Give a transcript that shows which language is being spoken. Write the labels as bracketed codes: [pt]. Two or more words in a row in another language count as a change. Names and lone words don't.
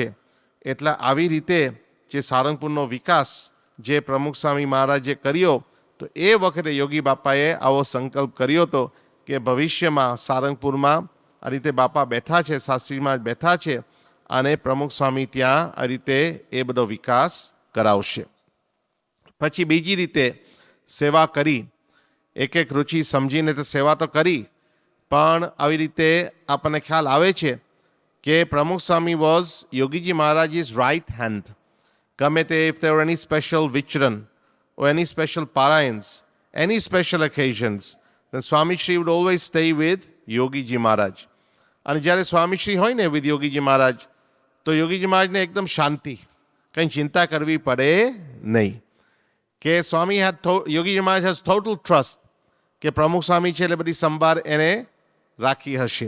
[gu] એટલે આવી રીતે જે સારંગપુરનો વિકાસ જે પ્રમુખ સ્વામી મહારાજે કર્યો, તો એ વખતે યોગી બાપાએ આવો સંકલ્પ કર્યો હતો કે ભવિષ્યમાં સારંગપુરમાં આ રીતે બાપા બેઠા છે, શાસ્ત્રીમાં બેઠા છે અને પ્રમુખ સ્વામી ત્યાં આ રીતે એ બધો વિકાસ કરાવશે. પછી બીજી રીતે સેવા કરી, એક એક રુચિ સમજીને તો સેવા તો કરી, પણ આવી રીતે આપણને ખ્યાલ આવે છે કે પ્રમુખ સ્વામી વોઝ યોગીજી મહારાજ's [en] right hand. [gu] ગમે તે, [en] if there were any special vichran or any special parayans, any special occasions, then Swamishri would always stay with Yogiji Maharaj. [gu] અને જ્યારે સ્વામીશ્રી હોય ને with યોગીજી મહારાજ, તો યોગીજી મહારાજને એકદમ શાંતિ, કંઈ ચિંતા કરવી પડે નહીં. કે સ્વામી યોગીજી મહારાજ [en] has total trust [gu] કે પ્રમુખ સ્વામી છે એટલે બધી સંભાળ એને રાખી હશે.